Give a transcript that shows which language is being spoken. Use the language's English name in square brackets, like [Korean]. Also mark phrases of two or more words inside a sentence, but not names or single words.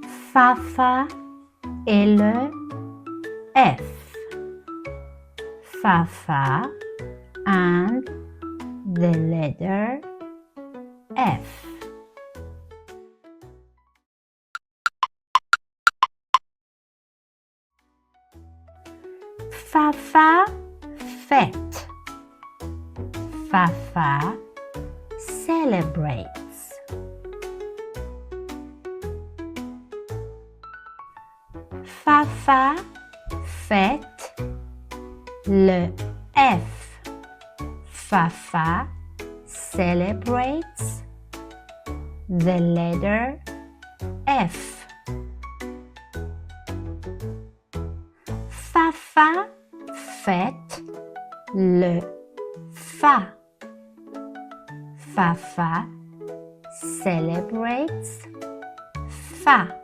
[French] Fa, fa et le F. [English] Fa, fa and the letter F. [French] Fa, fa, fête. [English] Fa, fa, celebrates. [French] Fa, fa, fête, le F. [English] Fa, fa, celebrates, the letter F. [French] Fa, fa, fête, le Fa. [English] Fa, fa, celebrates, Fa.